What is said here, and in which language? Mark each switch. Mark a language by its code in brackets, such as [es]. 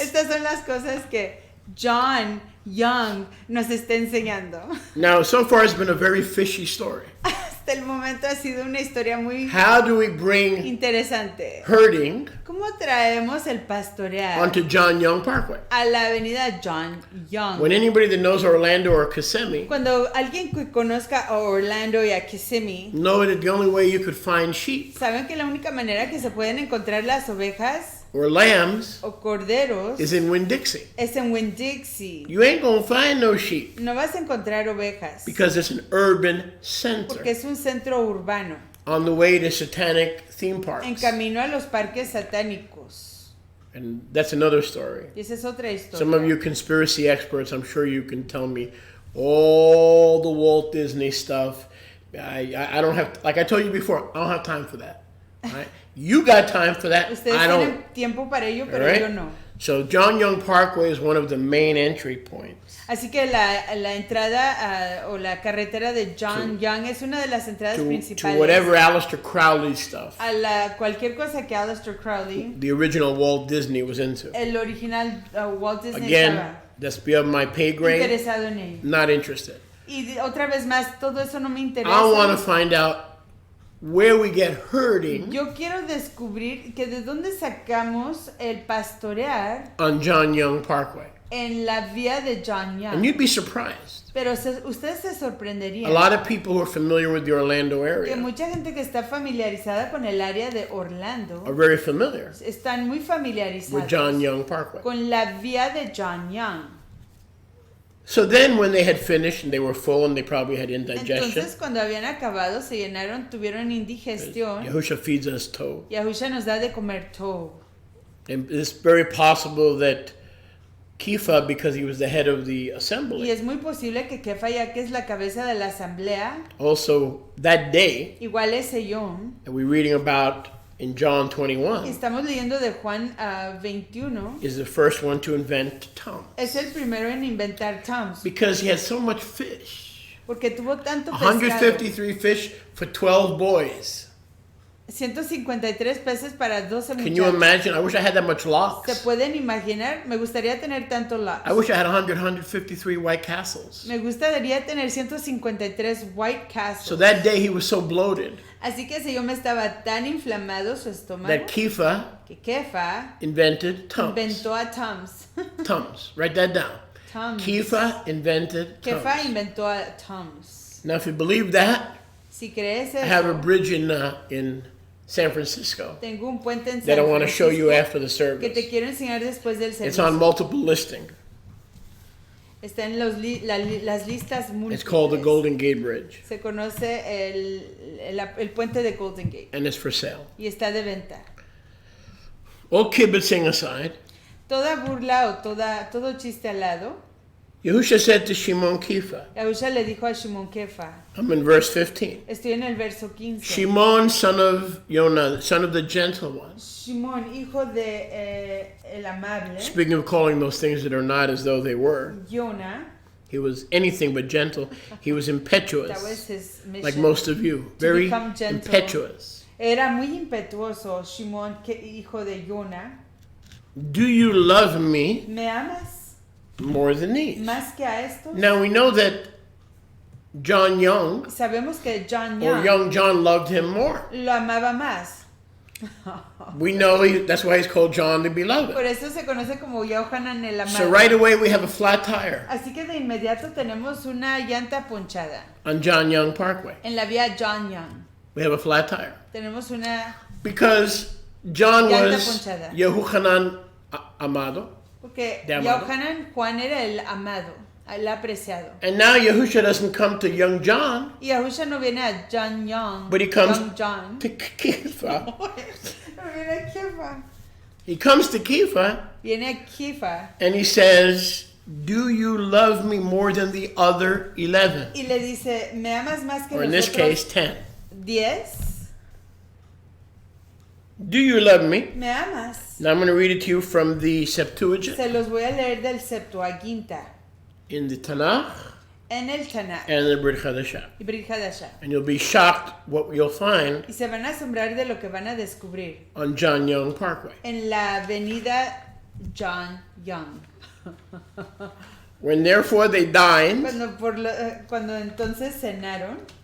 [es] Estas son las cosas que John Young nos está enseñando. [en] Now, so far it's been a very fishy story. [es] Hasta el momento ha sido una historia muy [en] How do we bring [es] interesante. [en] herding [es] ¿Cómo traemos el pastorear [en] onto John Young Parkway? [es] a la avenida John Young? [en] When anybody that knows Orlando or Kissimmee [es] Cuando alguien que conozca a Orlando y a Kissimmee, [en] know that the only way you could find sheep [es] saben que la única manera que se pueden encontrar las ovejas [en] or lambs [es] o corderos [en] is in Winn-Dixie. [es] es en Winn-Dixie. [en] You ain't gonna find no sheep [es] No vas a encontrar ovejas [en] because it's an urban center [es] porque es un centro urbano [en] on the way to satanic theme [es] en [en] parks. [es] camino a los parques satánicos. [en] And that's another story. [es] Y esa es otra historia. [en] Some of you conspiracy experts, I'm sure you can tell me all the Walt Disney stuff. I don't have, like I told you before, I don't have time for that. All right? You got time for that. [es] Ustedes [en] I don't. [es] tienen tiempo para ello, pero [en] All right? [es] yo no. [en] So John Young Parkway is one of the main entry points [es] Así que la entrada o la carretera de John Young es una de las entradas [en] to [es] principales [en] whatever Aleister Crowley stuff [es] a cualquier cosa que Aleister Crowley, [en] the original Walt Disney was into. [es] el original Walt Disney, [en] Again, [es] estaba [en] that's beyond my pay grade. [es] interesado en ello. [en] Not interested. [es] Y otra vez más, todo eso no me interesa. [en] I want to find out where we get herding [es] Yo quiero descubrir que de dónde sacamos el pastorear [en] on John Young Parkway. [es] en la vía de John [en] And [es] Young. [en] you'd be surprised. [es] Pero ustedes se sorprenderían [en] A lot of people who are familiar with the Orlando [es] que [en] area [es] mucha gente que está familiarizada con el área de Orlando [en] are very familiar [es] están muy [en] with [es] familiarizados [en] John Young Parkway. [es] con la vía de John Young. [en] So then when they had finished and they were full and they probably had indigestion, [es] Entonces cuando habían acabado se llenaron, tuvieron indigestión. [en] Yahusha feeds us toe. [es] Yahusha nos da de comer todo. [en] And it's very possible that Kifa, because he was the head of the [es] Y [en] assembly, [es] es muy posible que Kefa, ya que es la cabeza de la asamblea, [en] also that day, [es] igual ese yom, [en] and we're reading about in John 21 [es] Estamos leyendo de Juan 21. [en] is the first one to invent tongue. [es] Es el primero en inventar tongues. [en] Because he had so much fish. [es] Porque tuvo tanto pescado. [en] 153 fish for 12 boys. [es] 153 peces para 12 [en] Can you [es] muchachos. [en] imagine? I wish I had that much [es] ¿Se [en] lox. [es] pueden imaginar? Me gustaría tener tanto lox. [en] I wish I had 153 White Castles. [es] Me gustaría tener 153 White Castles. [en] So that day he was so bloated [es] Así que si yo me estaba tan inflamado su estómago [en] that Kepha [es] que Kefa [en] invented Tums. [es] inventó a Tums. [en] Tums. Write that down. [es] Tums. [en] Kepha invented [es] Kefa [en] Tums. [es] inventó a Tums. [en] Now, if you believe that, [es] Si crees [en] I have a [es] eso, [en] bridge in San Francisco [es] tengo un puente en [en] that I [es] San [en] want to show you [es] Francisco [en] after the [es] que te [en] service. [es] quiero enseñar después del [en] It's on [es] servicio. [en] multiple listing. [es] Está en las listas [en] It's called the [es] múltiples. [en] Golden Gate Bridge, [es] Se conoce el puente de Golden Gate [en] and it's for sale. [es] y está de venta. [en] All kibitzing aside, [es] Toda burla o todo chiste al lado, [en] Yahusha said to Shimon Kepha, [es] Yahusha le dijo a Shimon Kefa, [en] I'm in verse 15. [es] estoy en el verso 15. [en] Shimon, son of Yonah, son of the gentle one. [es] Shimon, hijo de el amable, [en] Speaking of calling those things that are not as though they were, [es] Yona, [en] he was anything but gentle. He was that was impetuous, his mission. like most of you. Very become gentle. impetuous. [es] Era muy impetuoso, Shimon, hijo de Yona. [en] Do you love me [es] ¿Me amas [en] more than these? [es] más que a estos? [en] Now we know that John Young, [es] Sabemos que John [en] or [es] Young [en] young John, loved him more. [es] lo amaba más. [en] We know that's why he's called John the Beloved. [es] Por eso se conoce como Yohanan el amado. [en] So right away we have a flat tire [es] Así que de inmediato tenemos una llanta ponchada [en] on John Young Parkway. [es] en la vía John Young. [en] We have a flat tire [es] Tenemos una [en] because John [es] Llanta [en] was [es] ponchada. Yehuchanan Amado, porque De amado. Yohanan Juan era el amado, el apreciado. [en] and now Yahusha doesn't come to young John, [es] Y Yahusha no viene a John Young, [en] but he comes Young John. to Kepha. [es] No viene a Kefa. [en] He comes to Kepha [es] Viene a Kefa [en] and he says, "Do you love me more than the other 11?" [es] y le dice, ¿me amas más que [en] Or in [es] los [en] this case, [es] otros [en] 10. [es] 10? [en] Do you love me? [es] ¿Me amas? [en] Now I'm going to read it to you from the Septuagint [es] Se los voy a leer del Septuaginta, [en] in the Tanakh [es] en el Tanakh [en] and the Brit Hadashah. [es] y Brit Hadashah. [en] And you'll be shocked what you'll find [es] Y se van a asombrar de lo que van a descubrir [en] on John Young Parkway. [es] en la avenida John Young. [en] When therefore they dined, [es] Cuando entonces cenaron,